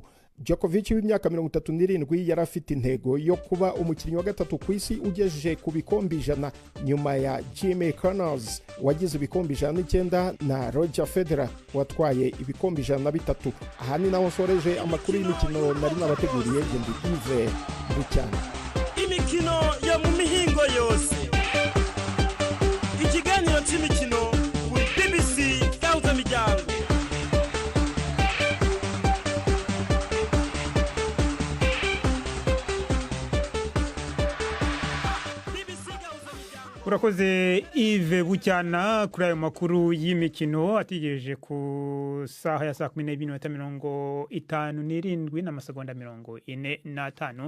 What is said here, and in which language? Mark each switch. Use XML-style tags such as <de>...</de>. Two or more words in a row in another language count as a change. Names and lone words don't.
<rw>Djokovic w'imyaka 37 yari afite intego yo kuba umukinnyi wa gatatu ku isi ugejeje ku bikombe 100 nyuma ya Jimmy Connors wagize ibikombe 109 na Roger Federer watwaye ibikombe 103. Aha ni naho nsoreje amakuru y'imikino nari nabateguriye. Ndi Yves Bucyana. Imikino yo mu mihingo yose, ikiganiro cy'imikino kuri BBC Gahuza Miryango. Urakoze Yves Bucyana kuri ayo makuru y'imikino atigejeje ku saha ya 12:57 n'amasegonda 45.</rw>